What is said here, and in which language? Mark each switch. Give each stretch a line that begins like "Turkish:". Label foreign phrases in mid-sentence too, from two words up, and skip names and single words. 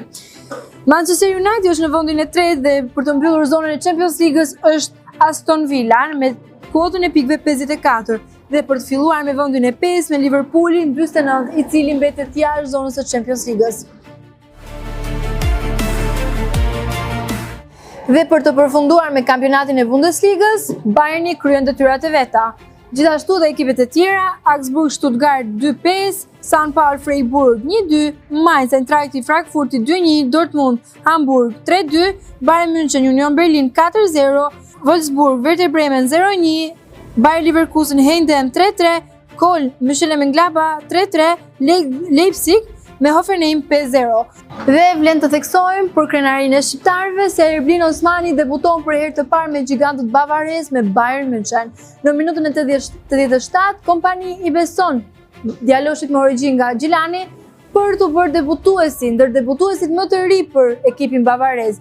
Albanian: Manchester United është në vendin e tretë dhe për të mbyllur zonën e Champions League-s është Aston Villa me kuotën e pikëve 54 dhe për të filluar me vendin e 5 me Liverpoolin 49, i cili mbetet jashtë zonës së Champions League-s. Dhe për të përfunduar me kampionatin e Bundesligës, Bayerni kryen detyrat e veta. Gjithashtu dhe ekipet e tjera, Augsburg Stuttgart 2-5, St. Paul Freiburg 1-2, Mainz Eintracht Frankfurt 2-1, Dortmund Hamburg 3-2, Bayern München Union Berlin 4-0, Wolfsburg Werder Bremen 0-1, Bayer Leverkusen Heindem 3-3, Köln Mönchengladbach 3-3, Leipzig me Hoffenheim 5-0. Dhe vlen të theksojmë për krenarinë e shqiptarëve se Erblin Osmani debuton për herë të parë me gjigantët bavarez me Bayern München. Në minutën e 87, kompani i beson djaloshit me origjinë nga Gjilani për të bërë debutuesin, ndër debutuesit më të ri për ekipin bavarez.